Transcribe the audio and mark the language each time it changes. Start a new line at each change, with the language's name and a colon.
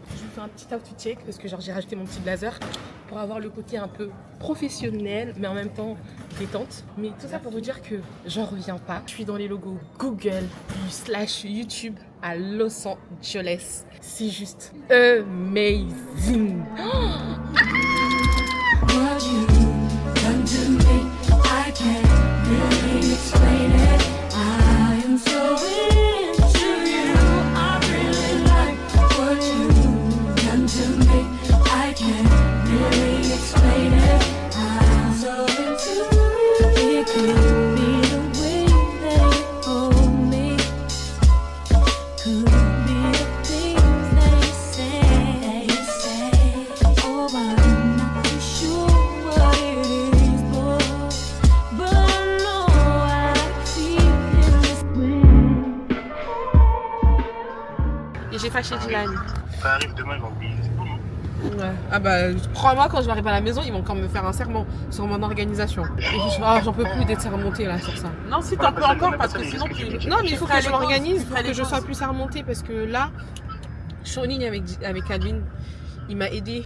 French: Je vous fais un petit outfit check parce que genre j'ai rajouté mon petit blazer pour avoir le côté un peu professionnel mais en même temps détente. Mais tout ça pour vous dire que j'en reviens pas. Je suis dans les logos Google / YouTube à Los Angeles. C'est juste amazing.
English: What you done to me, I can't really explain it. I am so into you. I really like what you done to me. I can't really explain it. I'm so into you. It could be the way they hold me. Could be the things they say. Oh, I'm not too sure what it is, but I know I feel this way.
French: Et j'ai fâché Dylan. Ça arrive demain, ils vont payer. Ouais. Ah bah crois-moi, quand je vais arriver à la maison, ils vont encore me faire un serment sur mon organisation. Et j'en peux plus d'être sermentée là sur ça. Non, si t'en peux encore, parce que sinon tu. Non mais il faut que je m'organise, il faut que je sois plus. plus sermentée parce que là, je suis en ligne avec Calvin. Il m'a aidé.